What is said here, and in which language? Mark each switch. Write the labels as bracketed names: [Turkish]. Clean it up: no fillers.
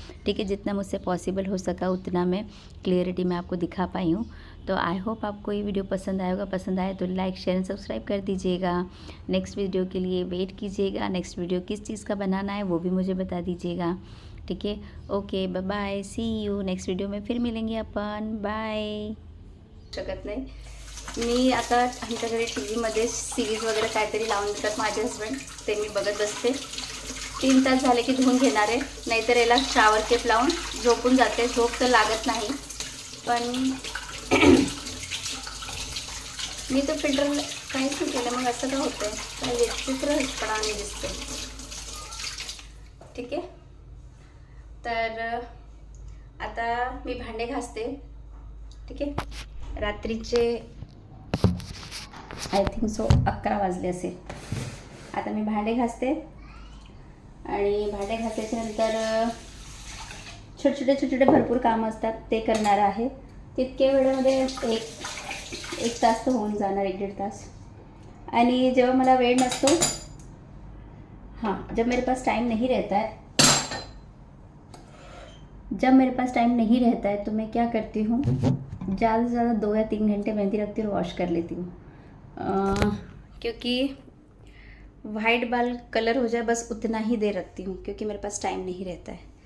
[Hindi] ठीक है, जितना मुझसे पॉसिबल हो सका उतना मैं क्लियरिटी में आपको दिखा पाई हूँ। तो आई होप आपको ये वीडियो पसंद आएगा। पसंद आए तो लाइक शेयर एंड सब्सक्राइब कर दीजिएगा। नेक्स्ट वीडियो के लिए वेट कीजिएगा। नेक्स्ट वीडियो किस चीज़ का बनाना है वो भी मुझे बता दीजिएगा। ठीक है, okay, bye bye, C you next video में फिर मिलेंगे आपण। [English] Bye. [Marathi] शकत नाही मी आता आमच्या घरी टी व्हीमध्ये सिरीज वगैरे काहीतरी लावून देतात माझे हस्बंड, ते मी बघत बसते। 3 तास झाले की धुवून घेणार आहे, नाहीतर याला शावर केप लावून झोपून जाते। झोप तर लागत नाही, पण मी तो फिल्टर काहीच नाही केलं, मग असं का होतंय? काय विचित्रपणाने दिसते। ठीक आहे, तर आता मी भांडे घासते। ठीक आहे, रात्रीचे आय थिंक सो 11 वाजले असेल। आता मी भांडे घासते आणि भांडे घासायच्या नंतर छोटे छोटे भरपूर कामं असतात ते करणार आहे। तितके वेळेमध्ये एक तास तर होऊन जाणार, 1-1.5 तास। आणि जेव्हा मला वेळ नसतो, [Hindi] हाँ, जब मेरे पास टाइम नहीं रहता है तो मैं क्या करती हूँ, ज़्यादा से ज़्यादा 2 या 3 घंटे मेहंदी रखती हूँ और वॉश कर लेती हूँ। क्योंकि वाइट बाल कलर हो जाए बस उतना ही देर रखती हूँ, क्योंकि मेरे पास टाइम नहीं रहता है।